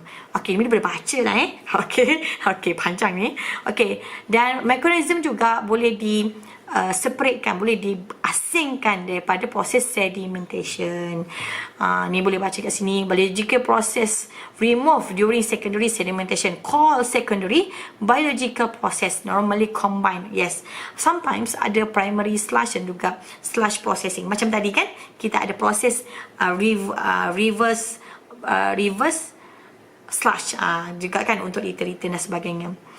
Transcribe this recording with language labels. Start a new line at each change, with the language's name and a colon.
Malay: Okay, ini boleh baca lah Okay, panjang ni. Okay, dan mekanisme juga boleh separatekan, boleh diasingkan daripada proses sedimentation. Ni boleh baca kat sini.
English: Biological process remove during secondary sedimentation called secondary biological process, normally combined. Yes, sometimes
Malay: ada
English: primary sludge
Malay: dan juga
English: sludge processing.
Malay: Macam tadi kan, kita ada proses reverse sludge juga kan untuk return dan sebagainya.